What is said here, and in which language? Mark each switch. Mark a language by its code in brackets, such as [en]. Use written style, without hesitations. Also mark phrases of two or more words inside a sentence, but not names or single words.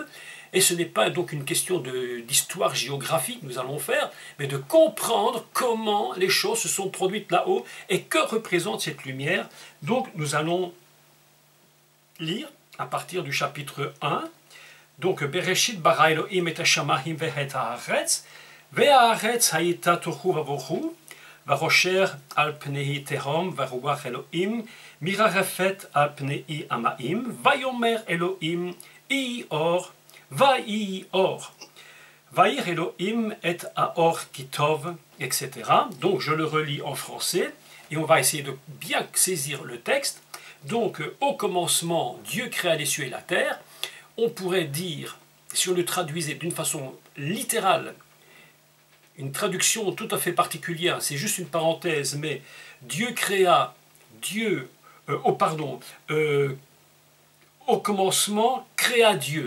[fr] Et ce n'est pas donc une question d'histoire géographique que nous allons faire, mais de comprendre comment les choses se sont produites là-haut et que représente cette lumière. Donc nous allons lire à partir du chapitre 1. Donc, [he] בראשית ברא אלהים את השמים ואת הארץ, והארץ היתה תהו ובהו, וחשך על פני תהום, ורוח אלהים, מרחפת על פני המים, ויאמר אלהים, יהי אור, ויהי אור. וירא אלהים את האור כי טוב, etc. [fr] Donc je le relis en français et on va essayer de bien saisir le texte. Donc au commencement, Dieu créa les cieux et la terre. On pourrait dire, si on le traduisait d'une façon littérale, une traduction tout à fait particulière, c'est juste une parenthèse, mais Dieu créa, au commencement créa Dieu.